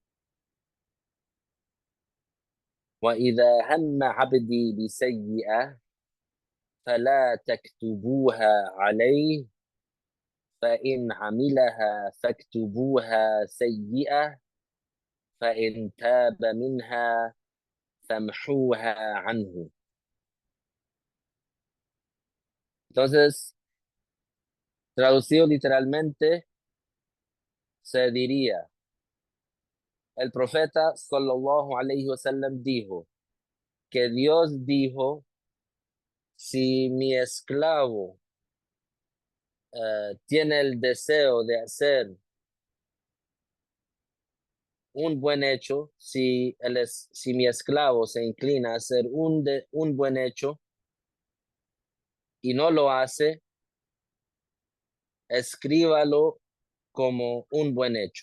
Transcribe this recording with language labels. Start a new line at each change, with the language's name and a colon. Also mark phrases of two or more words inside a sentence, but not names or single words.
Arabic: وإذا هم عبدي بسيئة فلا تكتبوها عليه فإن عملها فاكتبوها سيئة فإن تاب منها فامحوها عنه.
Spanish: Entonces, traducido literalmente, se diría, el profeta
Arabic: صلى الله عليه وسلم
Spanish: dijo que Dios dijo, si mi esclavo tiene el deseo de hacer un buen hecho, si mi esclavo se inclina a hacer un buen hecho y no lo hace, escríbalo como un buen hecho.